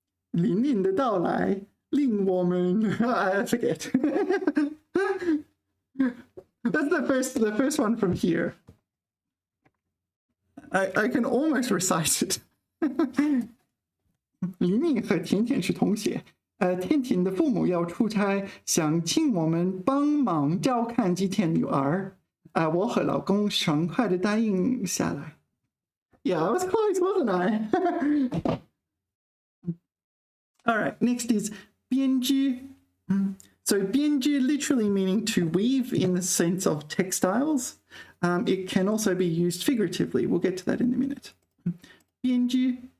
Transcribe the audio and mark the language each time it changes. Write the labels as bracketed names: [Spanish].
[Chinese] 林林的到来令我们 [English] I forget. That's the first one from here. I can almost recite it. [Chinese] 林林和甜甜是同学，甜甜的父母要出差，想请我们帮忙照看几天女儿。我和老公爽快地答应下来。 [English] Yeah, I was close, wasn't I? All right, next is 编织. So 编织 literally meaning to weave in the sense of textiles. It can also be used figuratively. We'll get to that in a minute. [Chinese] 编织.